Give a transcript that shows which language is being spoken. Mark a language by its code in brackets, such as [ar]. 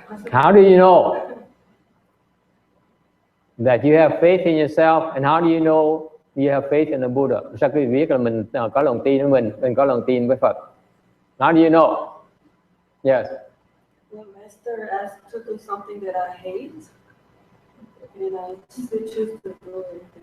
[en] How do you know that you have faith in yourself, and how do you know you have faith in the Buddha? [vi] Sao quý vị biết là mình có lòng tin với mình có lòng tin với Phật? [en] How do you know? Yes. The master asked to do something that I hate, and I choose to do it.